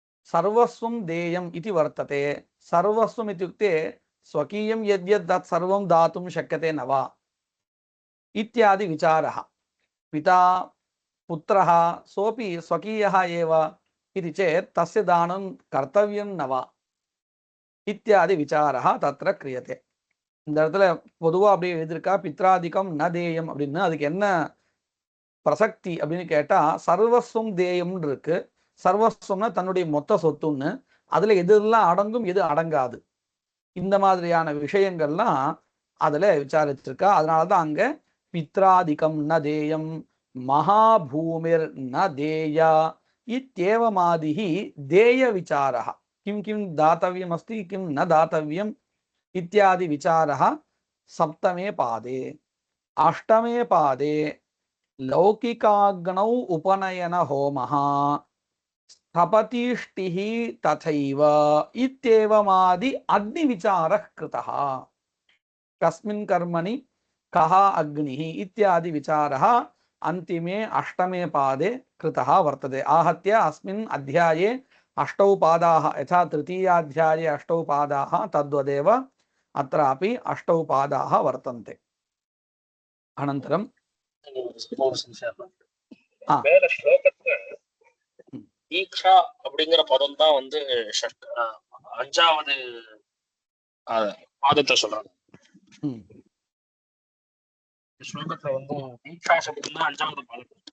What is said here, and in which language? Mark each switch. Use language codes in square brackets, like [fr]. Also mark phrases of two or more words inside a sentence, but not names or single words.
[sa] सर्वस्वं देयम् इति वर्तते। सर्वस्वम् इत्युक्ते स्वकीयं यद्यत् तत् सर्वं दातुं शक्यते न वा इत्यादि विचारः। पिता पुत्रः सोऽपि स्वकीयः एव इति चेत् तस्य दानं कर्तव्यं न वा इत्यादि विचारः तत्र क्रियते। [ta] இந்த இடத்துல பொதுவா அப்படியே எழுதியிருக்கா [sa] पित्रादिकं न देयम् [ta] அப்படின்னு. அதுக்கு என்ன பிரசக்தி அப்படின்னு கேட்டா சர்வஸ்வம் தேயம்னு இருக்கு. சர்வஸ்வம்னா தன்னுடைய மொத்த சொத்துன்னு, அதுல எதெல்லாம் அடங்கும் எது அடங்காது இந்த மாதிரியான விஷயங்கள்லாம் அதுல விசாரிச்சிருக்கா. அதனாலதான் அங்க [sa] पित्रादिकं न देयं महाभूमिर् न देया इत्येवमादिः देय विचारः किं किं दातव्यम् अस्ति किं न दातव्यम् इत्यादि विचारः सप्तमे पादे। अष्टमे पादे लौकिकाग्नौ उपनयन होमः स्थपतिष्टिः तथैव इत्येवमादि अग्निविचारः कृतः। कस्मिन् कर्मणि कः अग्निः इत्यादि विचारः अन्तिमे अष्टमे पादे कृतः वर्तते। आहत्य अस्मिन् अध्याये अष्टौ पादाः, यथा तृतीयाध्याये अष्टौ पादाः तद्वदेव अत्रापि अष्टौ पादाः वर्तन्ते। अनन्तरं [ta] மேல ஸ்லோகத்துல தீக்ஷா அப்படிங்கிற பதம் தான் வந்து அஞ்சாவது பாதத்தை சொல்றாங்க. ஸ்லோகத்துல வந்து தீக்ஷா சப்தம் தான் அஞ்சாவது பாதம்.